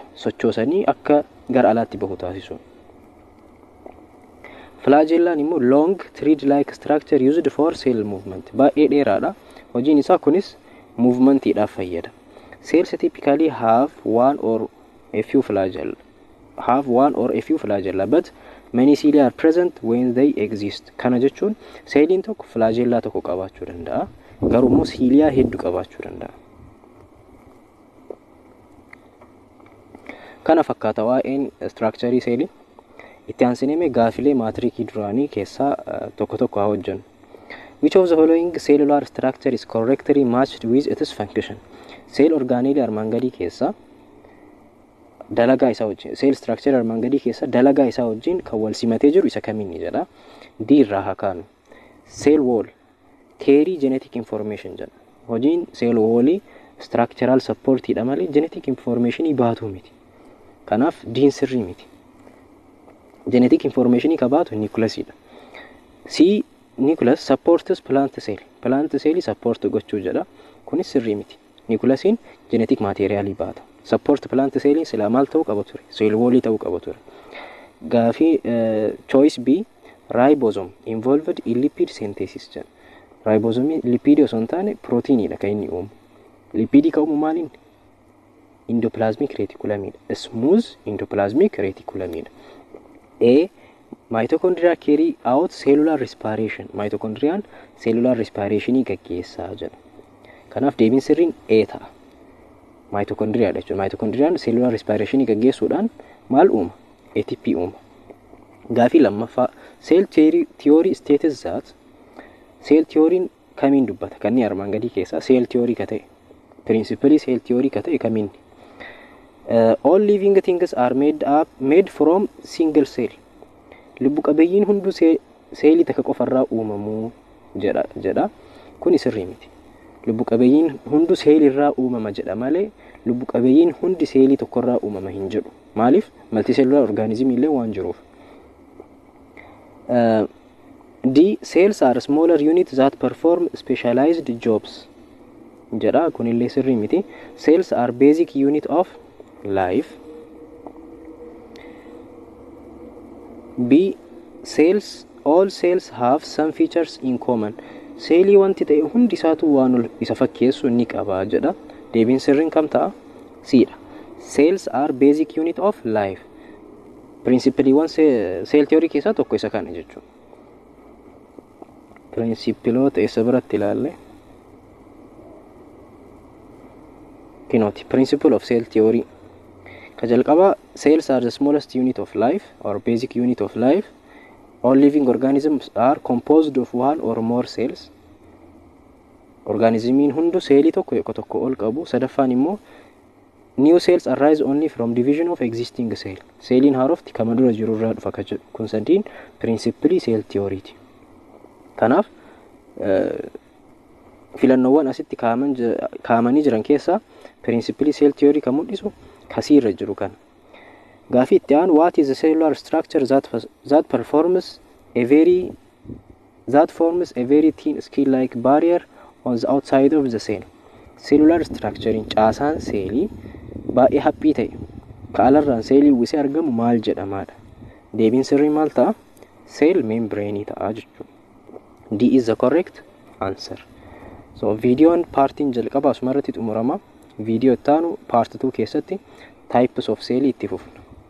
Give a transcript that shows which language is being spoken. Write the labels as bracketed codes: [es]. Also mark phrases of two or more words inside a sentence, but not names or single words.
[om] Sochoosanii akka gara alaatti bahu taasisu. Flagellaan immoo [en] long thread-like structure used for cell movement. [om] Baay'ee dheeraadha. Hojiin isaa kunis movementiidhaaf fayyada. [en] Cells typically have one or a few flagella, but many cilia are present when they exist. [om] Kana jechuun seeliin tokko flagellaa tokko qabaachuu danda'a. Garuu immoo cilia hedduu qabaachuu danda'a. Kana fakkaata waa'een structure seelii. Itti aansinee gaafilee maatirikii duraanii keessaa tokko haa hojjennu. [en] Which of the following cellular structure is correctly matched with its function? Cell organelle [om] armaan gadii keessa dalagaa isaa wajjin, [en] cell structure [om] armaan gadii keessa dalagaa isaa wajjin kan wal simatee jiru isa kamiini jedha. D irraa haa kaanu. [en] Cell wall carry genetic information jedha. Hojiin cell wall structural support [om] dha malee [en] genetic information [om] baatu miti. Kanaaf D sirrii miti. [en] Genetic information [om] ka baatu nucleus dha. [en] C nucleus supports plant cell. Plant cell support [om] gochuu jedha. Kunis sirrii miti. Nucleusin [en] genetic material [om] baata. [en] Support plant cell [om] sila maal ta'uu qaba ture? [en] Cell wall [om] ta'uu qaba ture. [en] Gaafii choice B ribosome involved in lipid synthesis jedha. [om] Ribosome lipid osoo hin taane proteinidha kan inni uumu. Lipid ka uumu maaliin? [en] Endoplasmic reticulum. Smooth endoplasmic reticulum. A mitochondria carry out cellular respiration. [om] Mitochondriaan [en] cellular respiration [om] gaggeessaa jedha. Kanaaf deebiin sirriin A ta'a. Mitochondria dha jechuudha. Mitochondriaan [en] cellular respiration [om] gaggeessuudhaan maal uuma? [en] ATP [om] uuma. Gaafii lammaffaa [en] cell theory states that cell theory [om] kamiin dubbata? Kanni armaan gadii keessaa [en] cell theory [om] ka ta'e. [en] Principally cell theory [om] ka ta'e kamiin? [en] All living things are made from single cell. [om] Lubbu qabeeyyiin hunduu seelii takka qofarraa uumamu jedha. Kun sirrii miti. Lubbu qabeeyyiin hunduu seelirraa uumama jedha malee lubbu qabeeyyiin hundi seelii tokkorraa uumama hin jedhu. Maaliif? [en] Multicellular organism [om] illee waan jiruuf. [en] D cells are smaller units that perform specialized jobs. [om] jedha. Kunillee sirrii miti. [en] Cells are basic unit of life. B. All cells have some features in common. [om] Seelii wanti ta'e hundi isaatu waan isa fakkeessu ni qaba jedha. Deebiin sirriin kam ta'a? Cdha. [en] Cells are basic unit of life. Principally one cell theory [om] keessaa tokko isa kana jechuudha. Principloota isa biratti ilaalle. Kinooti. [en] Principle of cell theory. [om] Ka jalqaba, [en] cells are the smallest unit of life or basic unit of life. All living organisms are composed of one or more cells. [om] Organismiin hundu seelii tokko ol qabu. [en] Sadaffaan immoo new cells arise only from division of existing cell. [om] Seeliin haarofti kama dura jiru irraa dhufa ka jedhu. Kun sadiin [en] principally cell theory [om] ti. Kanaaf filannoowwan asitti kaamanii jiran keessaa [en] principally cell theory [om] kan mul'isu kasii irra jiru kana. Gaafii itti aanu, [en] what is the cellular structure that forms a very thin skin-like barrier on the outside of the cell? Cellular structure [om] caasaan seelii baay'ee haphii ta'e ka alarraan seelii uwwisee argamu maal jedhamaadha? Deebiin sirrii maal ta'a? [en] Cell membrane [om] ta'a jechuudha. [en] D is the correct answer. [om] So videoon paartiin jalqaba asumarratti xumurama. Video itti aanu part 2 keessatti [en] types of cell [om] itti fufna.